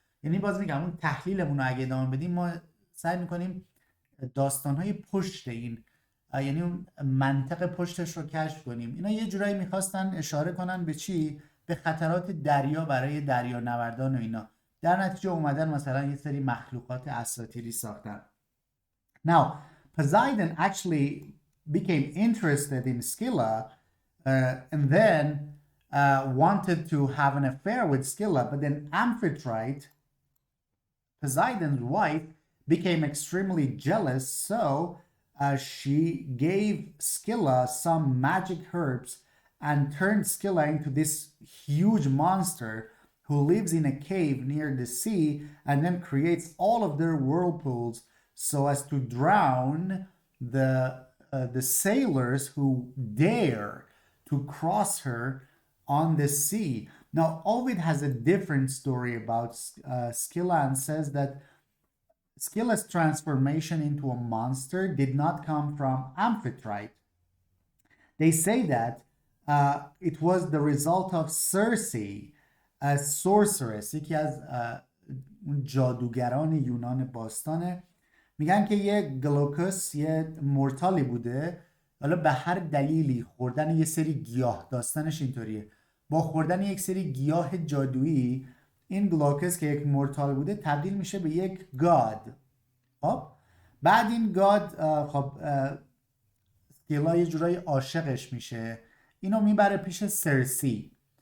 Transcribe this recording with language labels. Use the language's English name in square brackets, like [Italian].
[Persian] یعنی باز میگم اون تحلیلمون رو اگه ادامه بدیم ما سعی میکنیم داستانهای پشت این، یعنی اون منطق پشتش رو کشف کنیم. اینا یه جورایی میخواستن اشاره کنن به چی؟ به خطرات دریا برای دریانوردان و اینا. در نتیجه اومدن مثلا یه سری مخلوقات اساطیری ساختن. [English] Now, Poseidon actually became interested in Scylla and then wanted to have an affair with Scylla, but then Amphithrite, Poseidon's wife, became extremely jealous, so she gave Scylla some magic herbs and turned Scylla into this huge monster who lives in a cave near the sea and then creates all of their whirlpools so as to drown the sailors who dare to cross her on the sea. Now, Ovid has a different story about Scylla and says that Scylla's transformation into a monster did not come from Amphithrite. They say that it was the result of Circe, a sorceress، [Persian] یکی از جادوگران یونان باستانه. میگن که یه گلوکوس یه مورتالی بوده، حالا به هر دلیلی خوردن یه سری گیاه، داستانش اینطوریه، با خوردن یک سری گیاه جادویی این گلوکوس که یک مورتال بوده تبدیل میشه به یک گاد. خب بعد این گاد خب اسکیلا یه جورایی عاشقش میشه، اینو میبره پیش سرسی.